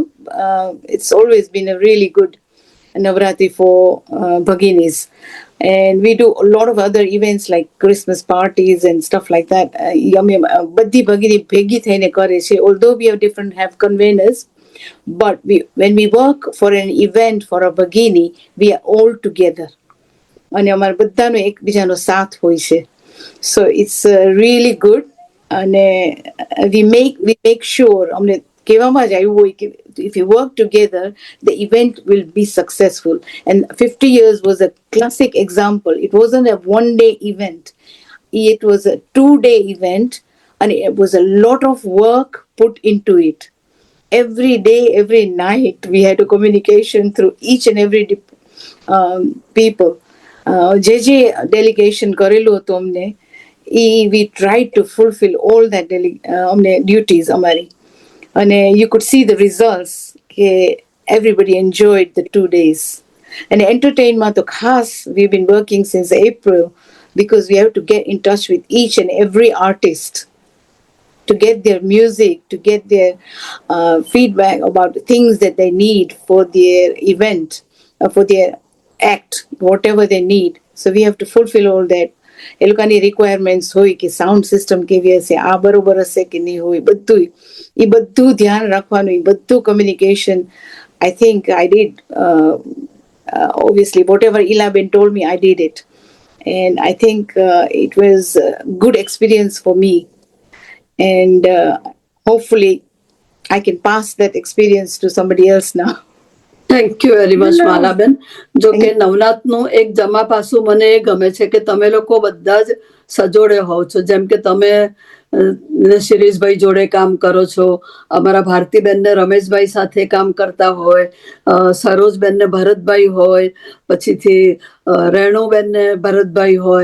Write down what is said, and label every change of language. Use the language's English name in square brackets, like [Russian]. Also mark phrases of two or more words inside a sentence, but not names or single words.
[English] It's always been a really good Navratri for Bhaginis. And we do a lot of other events like Christmas parties and stuff like that. [Gujarati] બધી ભગિની ભેગી થઈને કરે છે. [English] Although we have conveners, but when we work for an event for a Bhagini, we are all together. [Gujarati] અને અમારા બધાનો એકબીજાનો સાથ હોય છે. [English] So it's really good. અને we make sure [Gujarati] અમને કહેવામાં જ આવ્યું હોય કે [English] if you work together, the event will be successful. And 50 years was a classic example. It wasn't a one-day event. It was a 2-day event, and it was a lot of work put into it. Every day, every night, we had a communication through each and every people. [Gujarati] જે delegation કરેલું હતું અમને, [English] we tried to fulfill all that duties amari, and you could see the results. Everybody enjoyed the 2 days. And entertainment [Gujarati] તો ખાસ, [English] we've been working since April because we have to get in touch with each and every artist to get their music, to get their feedback about the things that they need for their event, for their act, whatever they need. So we have to fulfill all that. [Gujarati] એ લોકોની રિક્વાયરમેન્ટ્સ હોય કે [English] sound system [Gujarati] કેવી હશે, આ બરોબર હશે કે નહીં હોય, બધું એ બધું ધ્યાન રાખવાનું, એ બધું કમ્યુનિકેશન. [English] I think I did, obviously, whatever Ilaben told me, I did it. And I think it was a good experience for me. And hopefully I can pass that experience to somebody else now. thank you very much માલાબેન. [Gujarati] જો કે નવનાથનું એક જમા પાસું મને એ ગમે છે કે તમે લોકો બધા જ સજોડે હોવ છો. જેમ કે તમે શિરીષભાઈ જોડે કામ કરો છો, અમારા ભારતીબેનને રમેશભાઈ સાથે કામ કરતા હોય, સરોજબેનને ભરતભાઈ હોય, પછીથી રેણુબેનને ભરતભાઈ હોય.